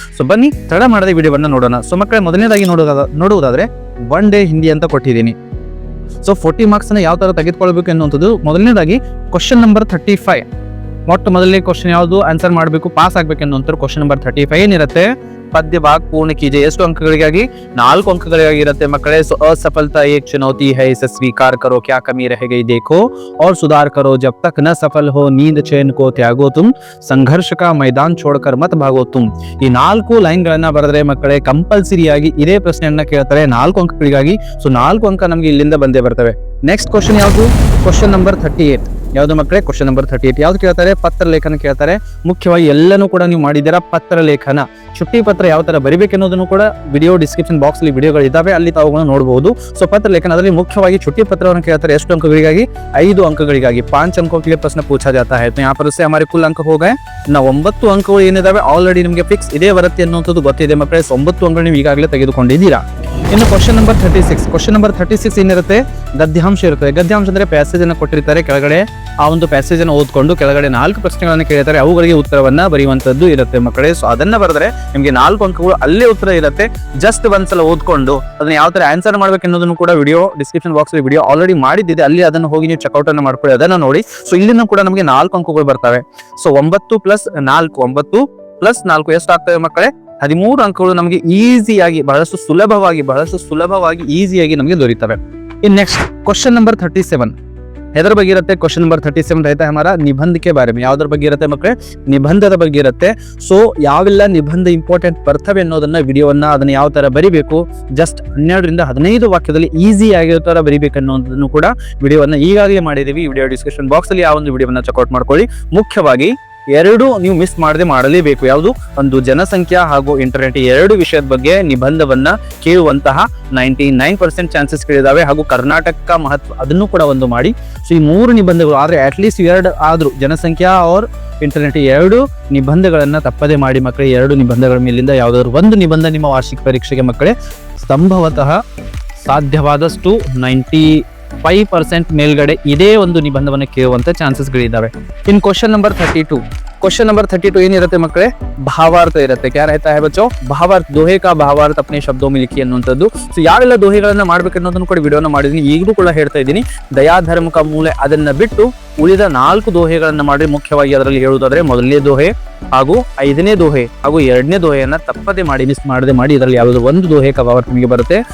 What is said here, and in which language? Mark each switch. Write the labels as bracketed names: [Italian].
[Kannada] So ಬನ್ನಿ, ತಡ ಮಾಡದೆ ವಿಡಿಯೋವನ್ನ ನೋಡೋಣ. ಸೊ ಮಕ್ಕಳೇ, ಮೊದಲನೇದಾಗಿ ನೋಡುವುದಾದ್ರೆ ಒನ್ ಡೇ ಹಿಂದಿ ಅಂತ ಕೊಟ್ಟಿದ್ದೀನಿ. ಸೊ 40 ಮಾರ್ಕ್ಸ್ ಅನ್ನ ಯಾವ ತರ ತೆಗೆದುಕೊಳ್ಬೇಕು ಅನ್ನುವಂಥದ್ದು ಮೊದಲನೇದಾಗಿ ಕ್ವಶನ್ ನಂಬರ್ 35. ಮೊಟ್ಟ ಮೊದಲನೇ ಕ್ವಶನ್ ಯಾವುದು, ಆನ್ಸರ್ ಮಾಡಬೇಕು, ಪಾಸ್ ಆಗ್ಬೇಕು ಅನ್ನುವಂಥ ಕ್ವಶನ್ ನಂಬರ್ 35 ಏನಿರುತ್ತೆ, ಪದ್ಯ ಭಾಗ ಪೂರ್ಣ ಕೀಜೆ. ಎಷ್ಟು ಅಂಕಗಳಿಗಾಗಿ? 4 ಅಂಕಗಳಿಗಾಗಿ ಇರುತ್ತೆ ಮಕ್ಕಳೇ. [Hindi] ಸೊ असफलता एक चुनौती है, इसे स्वीकार करो, क्या कमी रह गई देखो और सुधार करो, जब तक न सफल हो नींद चैन को त्यागो तुम, संघर्ष का मैदान छोड़कर मत भागो तुम. [Kannada] ಈ 4 ಲೈನ್ ಗಳನ್ನ ಬರೆದ್ರೆ ಮಕ್ಕಳೇ ಕಂಪಲ್ಸರಿ ಆಗಿ ಇದೇ ಪ್ರಶ್ನೆಯನ್ನ ಕೇಳ್ತಾರೆ 4 ಅಂಕಗಳಿಗಾಗಿ. ಸೊ 4 ಅಂಕ ನಮ್ಗೆ ಇಲ್ಲಿಂದ ಬಂದೇ ಬರ್ತವೆ. ನೆಕ್ಸ್ಟ್ ಕ್ವಶನ್ ಯಾವುದು? Question number 38. ಯಾವ್ದು ಮಕ್ಕಳೇ? ಕ್ವಶನ್ ನಂಬರ್ 38 ಯಾವ್ದು ಕೇಳ್ತಾರೆ? ಪತ್ರ ಲೇಖನ ಕೇಳ್ತಾರೆ. ಮುಖ್ಯವಾಗಿ ಎಲ್ಲನೂ ಕೂಡ ನೀವು ಮಾಡಿದ್ದೀರಾ. ಪತ್ರ ಲೇಖನ, ಚುಟ್ಟಿ ಪತ್ರ ಯಾವ ತರ ಬರಿಬೇಕು ಅನ್ನೋದನ್ನು ಕೂಡ ವಿಡಿಯೋ ಡಿಸ್ಕ್ರಿಪ್ಷನ್ ಬಾಕ್ಸ್ ಅಲ್ಲಿ ವಿಡಿಯೋಗಳು ಇದಾವೆ, ಅಲ್ಲಿ ತಾವುಗಳನ್ನು ನೋಡಬಹುದು. ಸೊ ಪತ್ರ ಲೇಖನ ಅದರಲ್ಲಿ ಮುಖ್ಯವಾಗಿ ಚುಟ್ಟಿ ಪತ್ರವನ್ನು ಕೇಳ್ತಾರೆ. ಎಷ್ಟು ಅಂಕಗಳಿಗಾಗಿ? 5 ಅಂಕಗಳಿಗಾಗಿ. [Hindi] 5 अंकों के लिए प्रश्न पूछा जाता है. तो यहाँ पर से हमारे कुल अंक हो गए [Kannada] 9 ಅಂಕಗಳು ಏನಿದಾವೆ ಆಲ್ರೆಡಿ ನಿಮಗೆ ಫಿಕ್ಸ್ ಇದೇ ಬರುತ್ತೆ ಅನ್ನುವಂಥದ್ದು ಗೊತ್ತಿದೆ ಮಕ್ಕಳೇ. 9 ಅಂಕಗಳು ನೀವು ಈಗಾಗಲೇ ತೆಗೆದುಕೊಂಡಿದ್ದೀರಾ. ಇನ್ನು ಕ್ವಶನ್ ನಂಬರ್ 36. ಕ್ವಶನ್ ನಂಬರ್ 36 ಏನಿರುತ್ತೆ? ಗದ್ಯಾಂಶ ಇರುತ್ತದೆ. ಗದ್ಯಾಂಶ ಅಂದ್ರೆ ಪ್ಯಾಸೇಜ್ ಅನ್ನು ಕೊಟ್ಟಿರ್ತಾರೆ, ಕೆಳಗಡೆ ಆ ಒಂದು ಪ್ಯಾಸೇಜ್ ಅನ್ನು ಓದ್ಕೊಂಡು ಕೆಳಗಡೆ 4 ಪ್ರಶ್ನೆಗಳನ್ನು ಕೇಳ್ತಾರೆ, ಅವುಗಳಿಗೆ ಉತ್ತರವನ್ನ ಬರೆಯುವಂತದ್ದು ಇರುತ್ತೆ ಮಕ್ಕಳೇ. ಸೊ ಅದನ್ನ ಬರೆದ್ರೆ ನಿಮ್ಗೆ 4 ಅಂಕಗಳು ಅಲ್ಲೇ ಉತ್ತರ ಇರುತ್ತೆ. ಜಸ್ಟ್ ಒಂದ್ಸಲ ಓದ್ಕೊಂಡು ಅದನ್ನ ಯಾವ ತರ ಆನ್ಸರ್ ಮಾಡ್ಬೇಕು ಅನ್ನೋದನ್ನು ಕೂಡ ವಿಡಿಯೋ ಡಿಸ್ಕ್ರಿಪ್ಷನ್ ಬಾಕ್ಸ್ ಅಲ್ಲಿ ವಿಡಿಯೋ ಆಲ್ರೆಡಿ ಮಾಡಿದ್ದಿದೆ, ಅಲ್ಲಿ ಅದನ್ನು ಹೋಗಿ ನೀವು ಚೆಕ್ಔಟ್ ಅನ್ನು ಮಾಡ್ಕೊಳ್ಳಿ, ಅದನ್ನ ನೋಡಿ. ಸೊ ಇಲ್ಲಿನೂ ಕೂಡ ನಮಗೆ 4 ಅಂಕಗಳು ಬರ್ತವೆ. ಸೊ 9 + 4 9 + 4 ಎಷ್ಟು ಆಗ್ತವೆ ಮಕ್ಕಳೇ? 13 ಅಂಕಗಳು ನಮಗೆ ಈಸಿಯಾಗಿ, ಬಹಳಷ್ಟು ಸುಲಭವಾಗಿ ಈಸಿಯಾಗಿ ನಮಗೆ ದೊರೀತವೆ. ಇನ್ ನೆಕ್ಸ್ಟ್ ಕ್ವಶನ್ ನಂಬರ್ 37 ಎದರ ಬಗ್ಗೆ ಇರುತ್ತೆ? [Hindi] ಕ್ವಶನ್ ನಂಬರ್ 37 रहता है हमारा निबंध के बारे में. [Kannada] ಯಾವ್ದ್ರ ಬಗ್ಗೆ ಇರುತ್ತೆ ಮಕ್ಕಳೇ? ನಿಬಂಧದ ಬಗ್ಗೆ ಇರುತ್ತೆ. ಸೊ ಯಾವೆಲ್ಲ ನಿಬಂಧ ಇಂಪಾರ್ಟೆಂಟ್ ಬರ್ತವೆ ಅನ್ನೋದನ್ನ ವಿಡಿಯೋವನ್ನ ಅದನ್ನ ಯಾವ ತರ ಬರಿಬೇಕು, ಜಸ್ಟ್ 12 ರಿಂದ 15 ವಾಕ್ಯದಲ್ಲಿ ಈಸಿ ಆಗಿರೋ ತರ ಬರಿಬೇಕು ಅನ್ನೋದನ್ನು ಕೂಡ ವಿಡಿಯೋವನ್ನ ಈಗಾಗಲೇ ಮಾಡಿದೀವಿ. ವಿಡಿಯೋ ಡಿಸ್ಕ್ರಿಪ್ಷನ್ ಬಾಕ್ಸ್ ಅಲ್ಲಿ ಆ ಒಂದು ವಿಡಿಯೋವನ್ನ ಚೆಕ್ಔಟ್ ಮಾಡ್ಕೊಳ್ಳಿ. ಮುಖ್ಯವಾಗಿ 2 ನೀವು ಮಿಸ್ ಮಾಡಲೇಬೇಕು. ಯಾವುದು? ಒಂದು ಜನಸಂಖ್ಯಾ ಹಾಗೂ ಇಂಟರ್ನೆಟ್ 2 ವಿಷಯದ ಬಗ್ಗೆ ನಿಬಂಧವನ್ನ ಕೇಳುವಂತಹ 99% ಚಾನ್ಸಸ್ ಗಳಿದಾವೆ. ಹಾಗೂ ಕರ್ನಾಟಕ ಮಹತ್ವ ಅದನ್ನು ಕೂಡ ಒಂದು ಮಾಡಿ. ಸೊ ಈ 3 ನಿಬಂಧಗಳು ಆದ್ರೆ ಅಟ್ಲೀಸ್ಟ್ 2 ಆದ್ರೂ ಜನಸಂಖ್ಯಾ और ಇಂಟರ್ನೆಟ್ 2 ನಿಬಂಧಗಳನ್ನ ತಪ್ಪದೆ ಮಾಡಿ ಮಕ್ಕಳೇ. 2 ನಿಬಂಧಗಳ ಮೇಲಿಂದ ಯಾವ್ದಾದ್ರು ಒಂದು ನಿಬಂಧ ನಿಮ್ಮ ವಾರ್ಷಿಕ ಪರೀಕ್ಷೆಗೆ ಮಕ್ಕಳೇ ಸಂಭವತಃ ಸಾಧ್ಯವಾದಷ್ಟು 95% ಮೇಲ್ಗಡೆ ಇದೇ ಒಂದು ನಿಬಂಧವನ್ನು ಕೇಳುವಂತ ಚಾನ್ಸಸ್ ಗಳಿದಾವೆ. In question number 32. Question number 32 ಏನಿರುತ್ತೆ ಮಕ್ಕಳೇ? ಭಾವಾರ್ಥ ಇರುತ್ತೆ. [Hindi] क्या रहता है बच्चों? [Kannada] ಭಾವಾರ್ಥ. [Hindi] ದೋಹೆ का ಭಾವಾರ್ಥ अपने शब्दों में लिखिए ಅನ್ನುವಂಥದ್ದು. [Kannada] ಸೊ ಯಾವೆಲ್ಲ ದೋಹೆಗಳನ್ನ ಮಾಡ್ಬೇಕು ಅನ್ನೋದನ್ನು ಕೂಡ ವಿಡಿಯೋನ ಮಾಡಿದೀನಿ, ಈಗಲೂ ಕೂಡ ಹೇಳ್ತಾ ಇದ್ದೀನಿ. ದಯಾ ಧರ್ಮ ಕ ಮೂಲೆ ಅದನ್ನ ಬಿಟ್ಟು ಉಳಿದ 4 ದೋಹೆಗಳನ್ನ ಮಾಡಿ. ಮುಖ್ಯವಾಗಿ ಅದರಲ್ಲಿ ಹೇಳುವುದಾದ್ರೆ ಮೊದಲನೇ ದೋಹೆ ಹಾಗೂ 5ನೇ ದೋಹೆ ಹಾಗೂ 2ನೇ ದೋಹೆಯನ್ನ ತಪ್ಪದೆ ಮಾಡಿ, ಮಿಸ್ ಮಾಡದೆ ಮಾಡಿ. ಇದರಲ್ಲಿ ಯಾವ್ದಾದ್ರು ಒಂದು ದೋಹೆ का ಭಾವಾರ್ಥ ನಿಮಗೆ ಬರುತ್ತೆ.